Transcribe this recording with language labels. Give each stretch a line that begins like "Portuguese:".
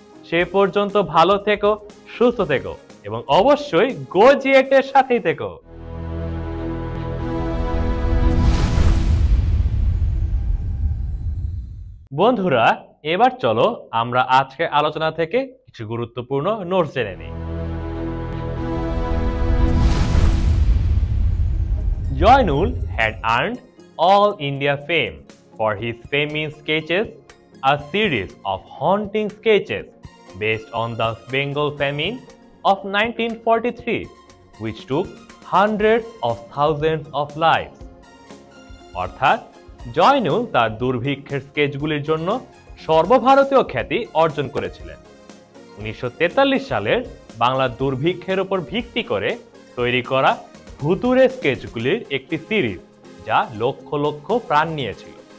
Bangla: সে পর্যন্ত ভালো থেকো, সুস্থ থেকো এবং অবশ্যই গোজিয়েটের সাথেই থেকো। বন্ধুরা, এবার চলো আমরা আজকের আলোচনা থেকে কিছু গুরুত্বপূর্ণ নোটস জেনে নিই।
English: Joynul had earned all India fame for his famous sketches, a series of haunting sketches based on the Bengal famine of 1943, which took hundreds of thousands of lives.
Bangla: অর্থাৎ জয়নুল তার দুর্ভিক্ষের স্কেচগুলির জন্য সর্বভারতীয় খ্যাতি অর্জন করেছিলেন। 1943 সালের বাংলা দুর্ভিক্ষের উপর ভিত্তি করে তৈরি করা ভুতুড়ে স্কেচগুলির একটি সিরিজ, যা লক্ষ লক্ষ প্রাণ নিয়েছিল।